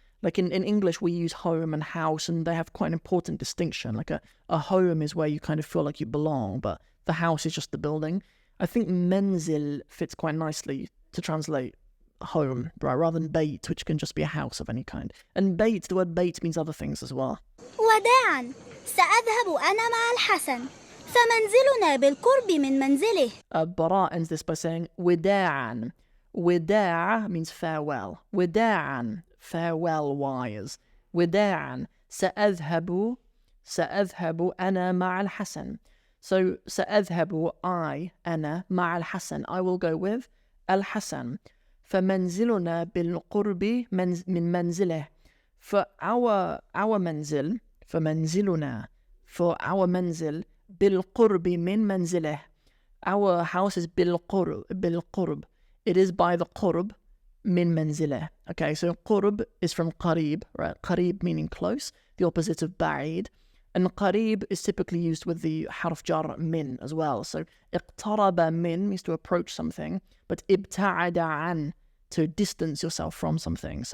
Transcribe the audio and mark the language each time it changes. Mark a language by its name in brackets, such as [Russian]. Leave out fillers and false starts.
[English] Like in English, we use home and house, and they have quite an important distinction. Like a home is where you kind of feel like you belong, but the house is just the building. I think menzil fits quite nicely to translate home, right, rather than bait, which can just be a house of any kind. And bait, the word bait means other things as well. [Arabic] وداعا سأذهب أنا مع الحسن فمنزلنا بالقرب من منزله. [English] Bara ends this by saying وداعا. وداع means farewell. وداعا, farewell wise. [Arabic] وداعا سأذهب أنا مع الحسن. [English] So سأذهب I, [Arabic] أنا مع الحسن, [English] I will go with الحسن. [Arabic] فمنزلنا بالقرب من منزله. For our منزل, فمنزلنا, for our منزل بالقرب من منزله. [English] Our house is بالقرب. It is by the qurb min manzilah. Okay, so qurb is from qarib, right? Qarib meaning close, the opposite of ba'id. And qarib is typically used with the harf jar min as well. So iqtaraba min means to approach something, but ibta'ada an, to distance yourself from something.